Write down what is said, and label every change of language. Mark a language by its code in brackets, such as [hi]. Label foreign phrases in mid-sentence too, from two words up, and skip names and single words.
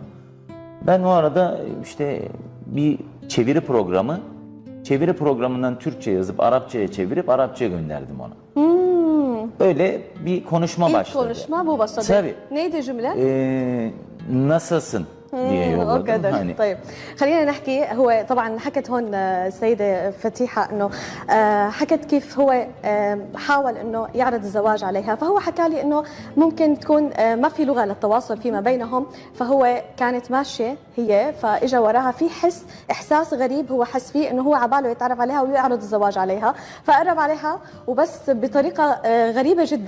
[tr] Ben o arada bir çeviri programından Türkçe yazıp Arapçaya çevirip Arapçaya gönderdim ona. Öyle bir konuşma başladı. İlk konuşma bu başladı. Tabii. Neydi cümle؟ nasılsın diye yolladım. [ar] طيب خلينا نحكي. هو طبعا حكت هون السيدة فتيحة انه حكت كيف هو حاول انه يعرض الزواج عليها، فهو حكى لي انه ممكن تكون ما في لغة للتواصل فيما بينهم، فهو كانت ماشية هي، فاجا وراها في احساس غريب هو حس فيه انه هو عباله يتعرف عليها ويعرض الزواج عليها، فقرب عليها وبس بطريقة غريبة جدا.